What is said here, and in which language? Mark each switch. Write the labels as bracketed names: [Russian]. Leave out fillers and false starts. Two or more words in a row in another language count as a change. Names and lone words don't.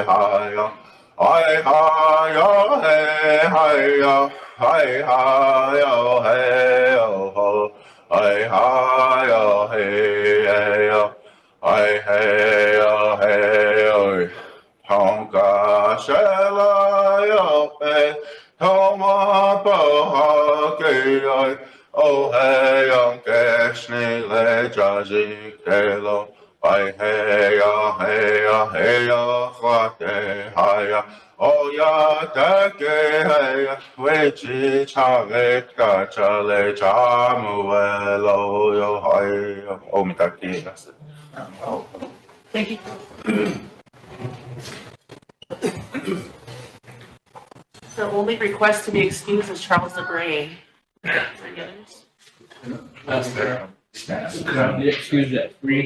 [English] hi yo hi yo hey hi yo hi yo hey oh hi yo hey yo I hey oi, Tonga shela yo hey, Toma boha gay oh hey on keshni le jaji kelo. I hey ya khate haya oh ya take hey wechi chale ka chale chamuelo yo hay oh mitaki that's it. Thank you. The only request to be excused is Charles DeBray. Any others? That's fair. The excuse at 3.